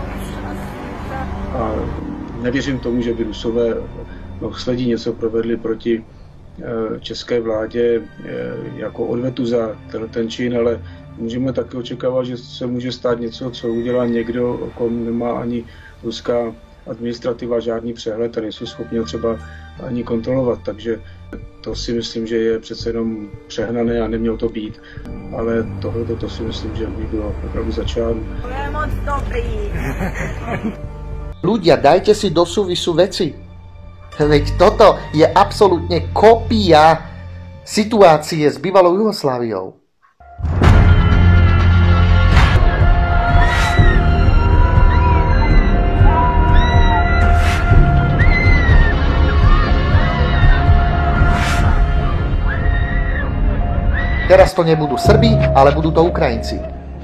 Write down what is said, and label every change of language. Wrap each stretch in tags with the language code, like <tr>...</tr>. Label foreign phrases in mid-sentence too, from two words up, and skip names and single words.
<cs>A nevěřím tomu, že by Rusové sledí něco provedli proti české vládě jako odvetu za ten čin, ale můžeme také očekávat, že se může stát něco, co udělá někdo, o kom nemá ani ruská administrativa žádný přehled a nejsou schopni ho třeba ani kontrolovat. Takže to si myslím, že je přece jenom přehnané a nemělo to být. Ale tohle si myslím, že by bylo opravdu za čáru. To je moc dobrý.</cs> <sk>Ľudia, dajte si do súvisu veci. Veď toto je absolútne kopia situácie s bývalou Jugosláviou. Teraz to nebudú Srbi, ale budú to Ukrajinci.</sk>